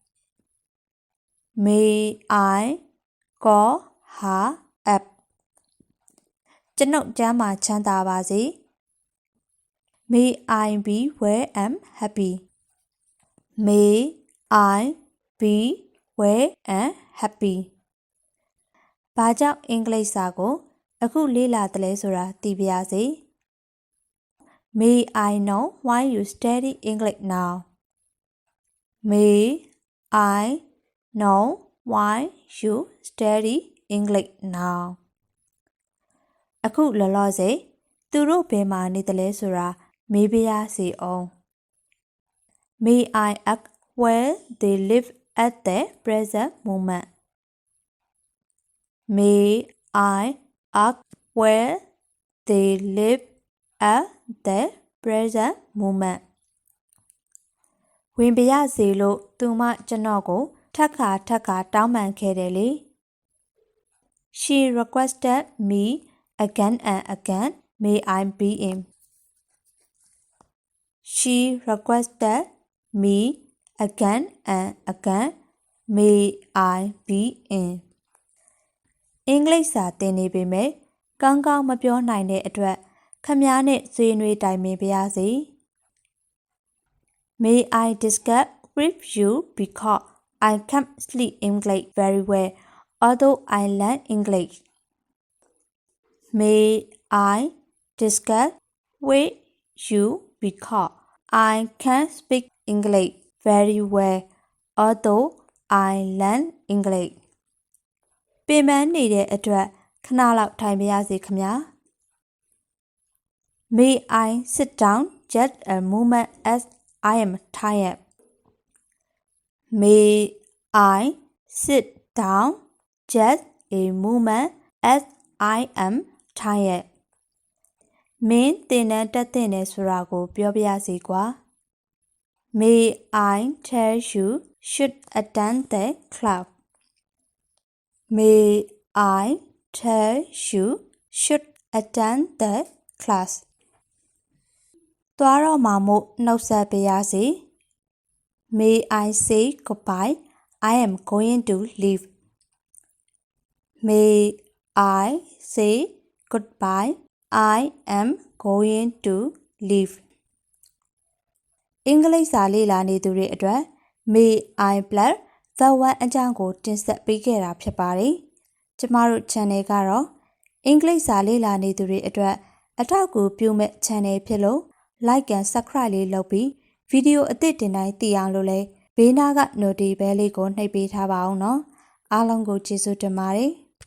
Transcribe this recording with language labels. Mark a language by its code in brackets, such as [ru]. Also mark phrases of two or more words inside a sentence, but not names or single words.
[en] May I call her up [my] ကျွန်ုပ်ကျမ်းမာချမ်းသာပါစေ [en] May I be well and happy May I be well and happy [my] ဘာကြောင့်အင်္ဂလိပ်စာကိုအခုလေ့လာတယ်လဲဆိုတာသိပါရစေ [en] May I know why you study English now May I know why you study English now [my] အခုလောလောဆယ်သူတို့ဘယ်မှာနေတယ်လဲဆိုတာမေးပါရစေအောင် [en] May I ask where they live at the present moment May I ask where they live at the present moment [my] ဝင်ပါရစေလို့သူမကျွန်တော်ကိုထပ်ခါတောင်းပန်ခဲ့တယ်လေ [en] She requested me again and again may I be in She requested me again and again may I be in [my] အင်္ဂလိပ်စာသင်နေပေမဲ့ကောင်းကောင်းမပြောနိုင်တဲ့အတွက်ခမည်းနဲ့ဆွေးနွေးတိုင်ပင်ပါရစေ [en] May I discuss with you because I can't speak English very well although I learn English May I discuss with you because I can't speak English very well although I learn English [my] ပြင်ပန်းနေတဲ့အတွက်ခဏလောက်ထိုင်ပါရစေခင်ဗျာ [en] May I sit down just a moment as I am tired May I sit down just a moment as I am tired [my] မင်းတင်တဲ့တက်တဲ့နဲ့ဆိုတာကိုပြောပြရစီကွာ [en] May I tell you should attend the club May I tell you should attend the class [my] သွားတော့မှာမို့နှုတ်ဆက်ပါရစေ [en] May I say goodbye I am going to leave May I say goodbye I am going to leave [my] အင်္ဂလိပ်စာလေ့လာနေသူတွေအတွက် [en] May I plus the one [my] အကြောင်းကိုတင်ဆက်ပေးခဲ့တာဖြစ်ပါတယ်။ကျမတို့ channel ကတော့အင်္ဂလိပ်စာလေ့လာနေသူတွေအတွက်အထောက်အကူပြုမဲ့ channel ဖြစ်လို့ [en] like and subscribe [my] လေးလုပ်ပြီးဗီဒီယိုအသစ်တင်တိုင်းသိအောင်လို့လဲဘေးနားက notification လေးကိုနှိပ်ပေးထားပါအောင်နော်။အားလုံးကိုကျေးဇူးတင်ပါတယ်။